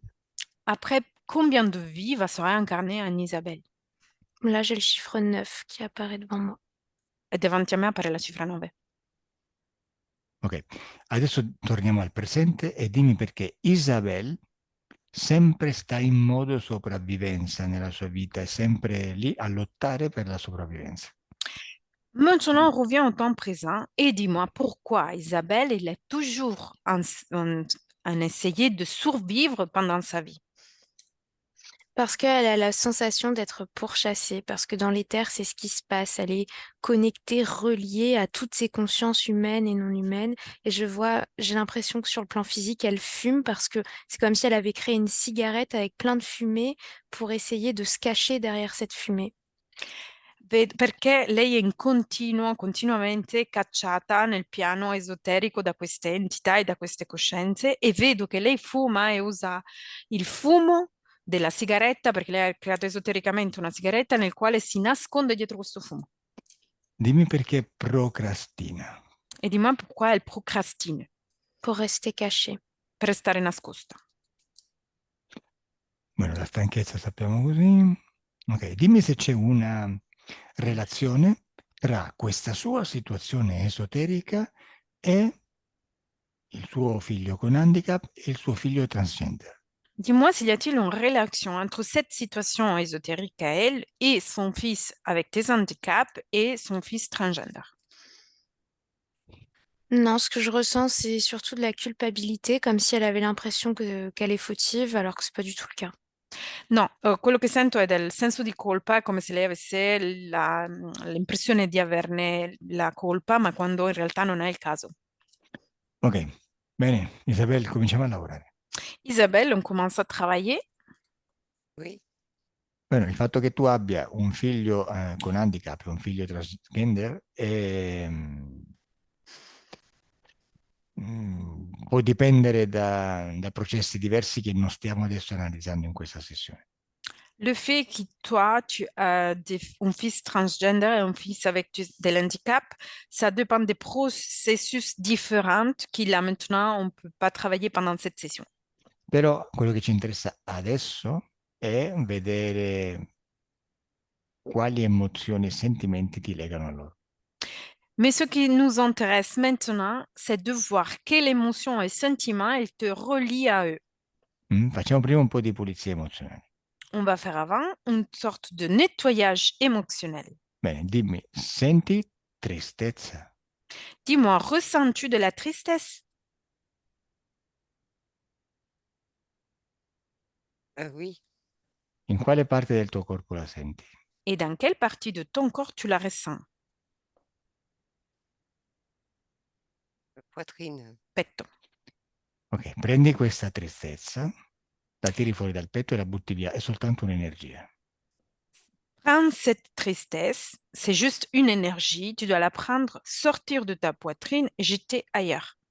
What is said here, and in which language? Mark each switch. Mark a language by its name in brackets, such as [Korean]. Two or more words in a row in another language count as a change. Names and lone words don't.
[French] Après combien de vies va se réincarner en Isabelle? Là, j'ai le chiffre 9 qui apparaît devant moi. [Italian] E davanti a me appare la cifra 9. Ok, adesso torniamo al presente e dimmi perché Isabelle sempre sta in modo sopravvivenza nella sua vita, è sempre lì a lottare per la sopravvivenza. [French] Maintenant, on revient au temps présent et dis-moi pourquoi Isabelle, il est toujours en essayer de survivre pendant sa vie. Parce qu'elle a la sensation d'être pourchassée, parce que dans l'éther, c'est ce qui se passe. Elle est connectée, reliée à toutes ces consciences humaines et non humaines. Et j'ai l'impression que sur le plan physique, elle fume parce que c'est comme si elle avait créé une cigarette avec plein de fumée pour essayer de se cacher derrière cette fumée. [Italian] Perché lei è continuamente cacciata nel piano esoterico da queste entità e da queste coscienze e vedo che lei fuma e usa il fumo della sigaretta perché lei ha creato esotericamente una sigaretta nel quale si nasconde dietro questo fumo. Dimmi perché procrastina. [French] E di moi pourquoi elle procrastine, Pour rester cachée. [Italian] per restare nascosta. Bueno, la stanchezza sappiamo così. Ok, dimmi se c'è una relazione tra questa sua situazione esoterica e il suo figlio con handicap e il suo figlio transgender. [French] Dis-moi s'il y a-t-il une relation entre cette situation ésotérique à elle et son fils avec des handicaps et son fils transgender. Non, ce que je ressens, c'est surtout de la culpabilité, comme si elle avait l'impression qu'elle est fautive, alors que c'est pas du tout le cas. [Italian] No, quello che sento è del senso di colpa, come se lei avesse l'impressione di averne la colpa, ma quando in realtà non è il caso. Ok, bene, Isabel, cominciamo a lavorare. [French] Isabelle, on commence à travailler. Oui. [Italian] Bueno, il fatto che tu abbia un figlio con handicap e un figlio transgender può dipendere da processi diversi che non stiamo adesso analizzando in questa sessione. [French] Le fait que toi, tu as un fils transgender et un fils avec des handicaps, ça dépend des processus différents qui là maintenant, on ne peut pas travailler pendant cette session. [Italian] Però quello che ci interessa adesso è vedere quali emozioni e sentimenti ti legano a loro. [French] Mais ce qui nous intéresse maintenant, c'est de voir quelle émotion et sentiment elle te relie à eux. [Italian] Facciamo prima un po' di pulizia emozionale. [French] On va faire avant une sorte de nettoyage émotionnel. [Italian] Bene, dimmi, senti tristezza? [French] Dis-moi, ressens-tu de la tristesse? Oui, [Italian] In quale parte del tuo corpo la senti? [French] Et dans quelle partie de ton corps tu la ressens? poitrine. [Italian] Petto. Ok, prendi questa tristezza, la tiri fuori dal petto e la butti via, è soltanto un'energia. [French] Prends cette tristesse, c'est juste une énergie, tu dois la prendre, sortir de ta poitrine et jeter ailleurs.